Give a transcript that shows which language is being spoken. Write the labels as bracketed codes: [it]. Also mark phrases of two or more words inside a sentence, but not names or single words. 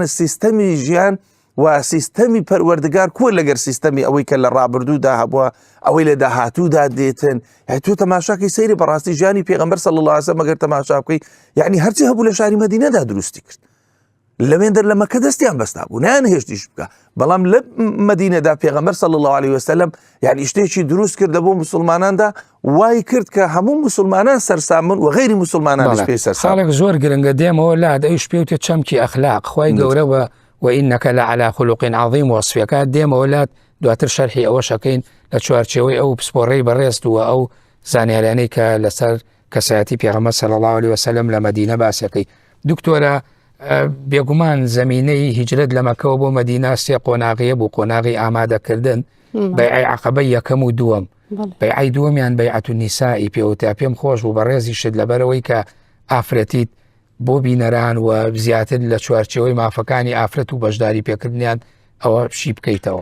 [ckb] سیستەمی ژیان و سیستەمی پەروەردگار کۆ لەگەر سیستەمی ئەوەی کە لە ڕابردوودا هەبووە ئەوەی لە داهاتوودا دێتن تۆ تەماشاکەی سەیری بەڕاستی ژیانی پێغەمبەر [ar] صلی الله علیه وسلم [ckb] ئەگەر تەماشا بکەی یعنی هەرچی هەبوو لە شاری مەدینەدا دروستی کرد لەوێندەر لە مەکە دەستیان بەستا بوو نیان هێشتیش بکە بەڵام لە مەدینەدا پێغەمبەر [ar] صلی الله علیه وسلم [ckb] یعنی شتێکی دروست کردە بۆ مسلماناندا وای کرد کە هەموو مسلمانان سەرسامن و غەیری مسلمانانش پێی سەرسام خاڵێک زۆر گرنگە دێمەوە لات ئەوش پێوتە چەمکی ئەخلاق خوای گەورەوە [ar] وإنك لعلى خلق عظيم وصفك [ckb] دێمەوە لات دواتر شەرحی ئەوە شەکەین لە چوارچێوەی ئەو پسپۆڕەی بەڕێستوە ئەو زانیاریانەی کە لەسەر کەسایەتی پێغەمبەر [ar] صلی الله علیه وسلم [ckb] لە مەدینە باسەکەی دکتۆرە بێگومان زمینەی هیجرەت لە مەکەوە بۆ مەدینە سێ قۆناغیە بوو قۆناغی ئامادەکردن بەیعەی عەقەبە یەکەم و دووەم بەیعەی دووەمیان [ar] بەیعەت النیسائی [ckb] پێوتە پێم خۆش بوو بەڕێزی شت لەبەرەوەی کە ئافرەتیت بۆ بینەران و زیاتر لە چوارچێوەی مافەکانی ئافرەت و بەشداری پێکردنیان ئەوە شی بکەیتەوە